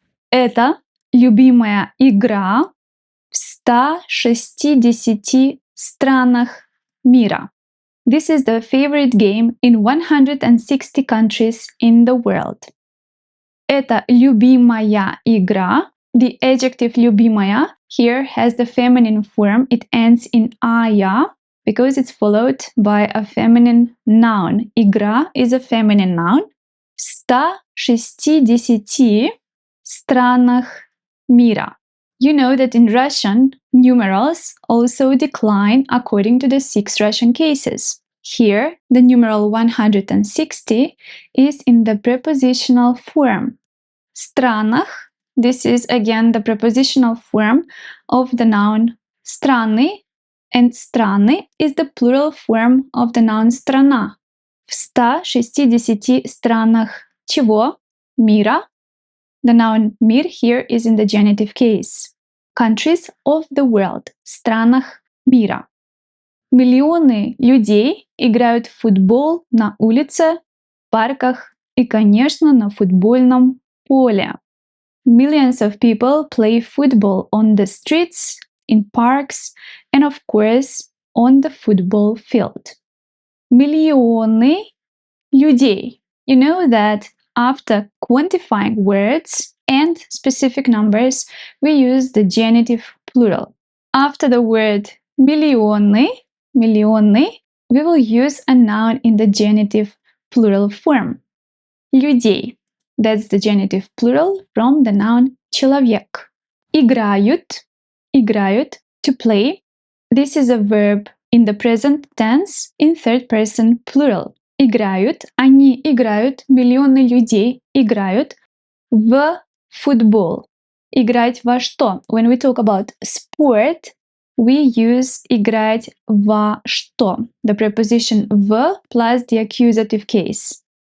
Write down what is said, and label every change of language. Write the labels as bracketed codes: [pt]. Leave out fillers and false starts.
[ru] Это любимая игра в 160 странах мира. [en] This is the favorite game in 160 countries in the world. [ru] Это любимая игра. [en] The adjective любимая here has the feminine form. It ends in ая because it's followed by a feminine noun. Игра is a feminine noun. [ru] В 160 странах мира. [en] You know that in Russian, numerals also decline according to the 6 Russian cases. Here, the numeral 160 is in the prepositional form. Странах, this is again the prepositional form of the noun страны, and страны is the plural form of the noun страна. [ru] В 160 странах чего? Мира. [en] The noun мир here is in the genitive case. Countries of the world. [ru] Странах мира. Миллионы людей играют в футбол на улице, в парках и, конечно, на футбольном поле. [en] Millions of people play football on the streets, in parks, and of course, on the football field. [ru] Миллионы людей. [en] You know that after quantifying words and specific numbers, we use the genitive plural. After the word миллионы, we will use a noun in the genitive plural form. [ru] Людей. [en] That's the genitive plural from the noun человек. Играют, to play. This is a verb in the present tense in third person plural. [ru] Играют, они играют, миллионы людей играют в футбол. Играть во что? [en] When we talk about sport, we use [ru] играть во что? [en] The preposition в plus the accusative case.